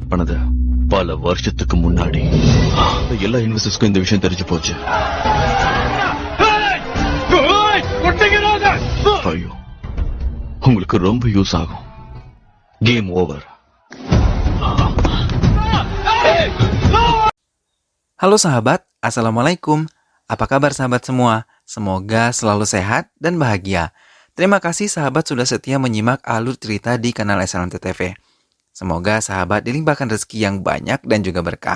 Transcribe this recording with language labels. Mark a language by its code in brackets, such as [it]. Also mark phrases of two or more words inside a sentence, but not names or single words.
[ta] பண்ணத பல வருஷத்துக்கு முன்னாடி எல்லா இன்வெஸ்டர்ஸ்க்கும் இந்த விஷயம் தெரிஞ்சு போச்சு. ஐயோ, உங்களுக்கு ரொம்ப யூஸ் ஆகும். [en] Game over. [id] Halo sahabat, Assalamualaikum. Apa kabar sahabat semua? Semoga selalu sehat dan bahagia. Terima kasih sahabat sudah setia menyimak alur cerita di kanal SLMT-TV. Semoga sahabat dilimpahkan rezeki yang banyak dan juga berkah.